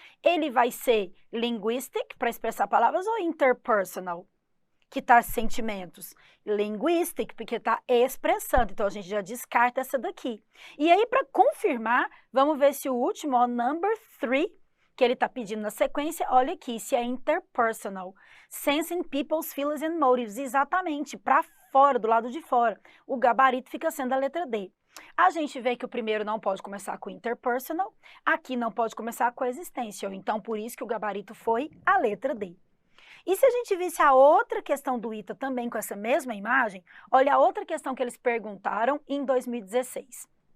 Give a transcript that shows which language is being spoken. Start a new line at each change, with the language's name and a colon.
Portuguese: Ele vai ser linguistic, para expressar palavras, ou interpersonal, que está sentimentos? Linguistic, porque está expressando. Então, a gente já descarta essa daqui. E aí, para confirmar, vamos ver se o último, ó, number 3, que ele está pedindo na sequência, olha aqui, se é interpersonal.
English: Sensing people's feelings and motives.
Portuguese: Exatamente, para fora, do lado de fora. O gabarito fica sendo a letra D. A gente vê que o primeiro não pode começar com interpersonal, aqui não pode começar com existential. Então, por isso que o gabarito foi a letra D. E se a gente visse a outra questão do ITA também com essa mesma imagem, olha a outra questão que eles perguntaram em 2016.